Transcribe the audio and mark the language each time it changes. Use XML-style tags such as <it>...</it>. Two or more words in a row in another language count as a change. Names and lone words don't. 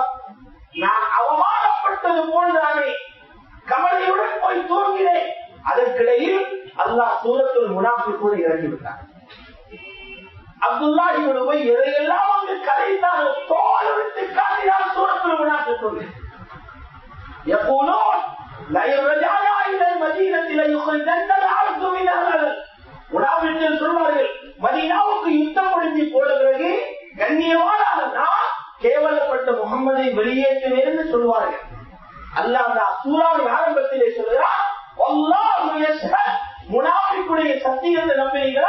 <ta>நான் அவமானப்பட்டது போன்றானே கவலையுடன் போய் தூங்கினேன். அதற்கிடையில் அல்லாஹ் சூரத்துல் முனாஃபிகூனை இறங்கிவிட்டார். அப்துல்லாஹ் இப்னு உபை எதையெல்லாம் அங்கு கதைத்தாரோ தோல் விட்டு காட்டினார் சூரத்துல் முனாஃபிகூன்.</ta> <ar>يقولون لا يرجعنا الى المدينه ليخرجن العبد منها.</ar> <ta>முனாஃபிக்குகள் சொல்வார்கள், மதீனாவுக்கு யுத்தம் முடிஞ்சு போன பிறகு கண்ணியமான நான் கேவலப்பட்ட முகம்மதை வெளியேற்றுவேன் என்று சொல்வார்கள். அல்லாஹ் சூராவின் ஆரம்பத்திலே சொல்கிறார்,</ta> <ar>والله يشهد,</ar> <ta>முனாஃபிக்குடைய சத்தியத்தை நம்புகிறீர்களா?</ta>